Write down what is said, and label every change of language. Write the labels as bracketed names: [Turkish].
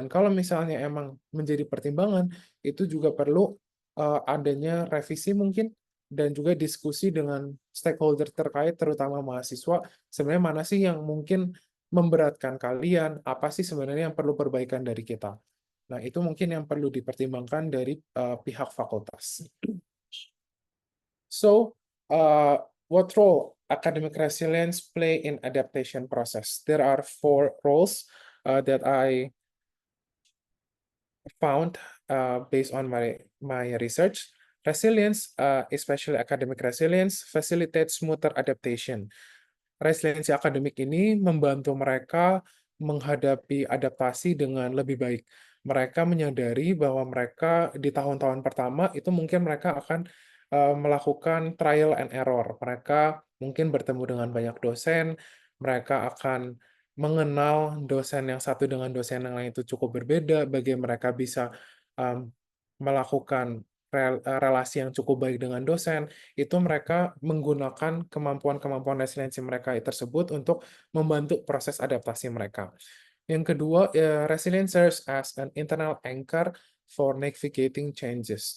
[Indonesian] Dan kalau misalnya emang menjadi pertimbangan, itu juga perlu adanya revisi mungkin, dan juga diskusi dengan stakeholder terkait, terutama mahasiswa, sebenarnya mana sih yang mungkin memberatkan kalian, apa sih sebenarnya yang perlu perbaikan dari kita. Nah, itu mungkin yang perlu dipertimbangkan dari pihak fakultas. [English] So, what role academic resilience play in adaptation process? There are 4 roles that I found based on my research. Resilience, especially academic resilience, facilitates smoother adaptation. [Indonesian] resiliensi akademik ini membantu mereka menghadapi adaptasi dengan lebih baik. Mereka menyadari bahwa mereka di tahun-tahun pertama itu mungkin mereka akan melakukan trial and error. Mereka mungkin bertemu dengan banyak dosen, mereka akan mengenal dosen yang satu dengan dosen yang lain itu cukup berbeda, bagaimana mereka bisa melakukan relasi yang cukup baik dengan dosen, itu mereka menggunakan kemampuan-kemampuan resiliensi mereka tersebut untuk membantu proses adaptasi mereka. Yang kedua, [English] resilience serves as an internal anchor for navigating changes.